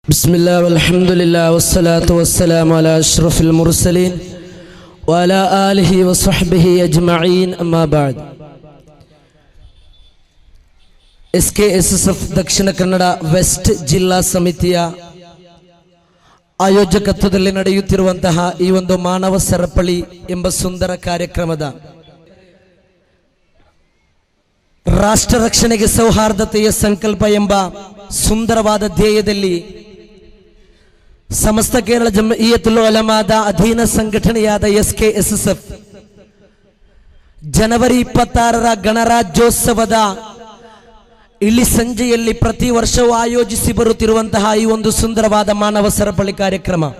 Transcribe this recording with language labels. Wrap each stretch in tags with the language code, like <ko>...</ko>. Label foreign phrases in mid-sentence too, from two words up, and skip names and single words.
<ar>بسم الله والحمد لله والصلاة والسلام على أشرف المرسلين وعلى آله وصحبه أجمعين أما بعد.</ar> <kn>SKSSF ದಕ್ಷಿಣ ಕನ್ನಡ ವೆಸ್ಟ್ ಜಿಲ್ಲಾ ಸಮಿತಿಯ ಆಯೋಜಕತ್ವದಲ್ಲಿ ನಡೆಯುತ್ತಿರುವಂತಹ ಈ ಒಂದು ಮಾನವ ಸರಪಳಿ ಎಂಬ ಸುಂದರ ಕಾರ್ಯಕ್ರಮದ ರಾಷ್ಟ್ರ ರಕ್ಷಣೆಗೆ ಸೌಹಾರ್ದತೆಯ ಸಂಕಲ್ಪ ಎಂಬ ಸುಂದರವಾದ ಧ್ಯೇಯದಲ್ಲಿ ಸಮಸ್ತ ಕೇರಳ ಜಮ್ಇಯತುಲ್ ಉಲಮಾದ ಅಧೀನ ಸಂಘಟನೆಯಾದ SKSSF ಜನವರಿ 26ರ ಗಣರಾಜ್ಯೋತ್ಸವದ ಇಳಿ ಸಂಜೆಯಲ್ಲಿ ಪ್ರತಿ ವರ್ಷವೂ ಆಯೋಜಿಸಿ ಬರುತ್ತಿರುವಂತಹ ಈ ಒಂದು ಸುಂದರವಾದ ಮಾನವ ಸರಪಳಿ ಕಾರ್ಯಕ್ರಮ</kn>